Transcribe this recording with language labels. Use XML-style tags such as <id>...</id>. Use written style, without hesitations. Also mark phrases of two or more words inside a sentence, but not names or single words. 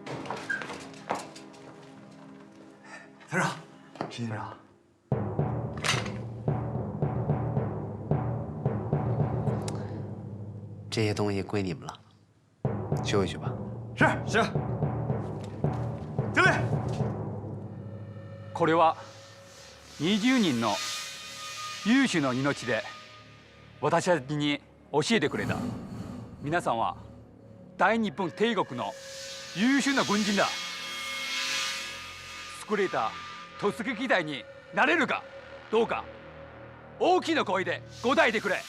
<zh>团长，石团长。这些东西归你们了，休息去吧。是。敬礼。</zh> <ja>これは20人の有志の命で私たちに教えてくれた。皆さんは大日本帝国の優秀な軍人だ。優れた突撃隊になれるかどうか大きな声で答えてくれ。</ja>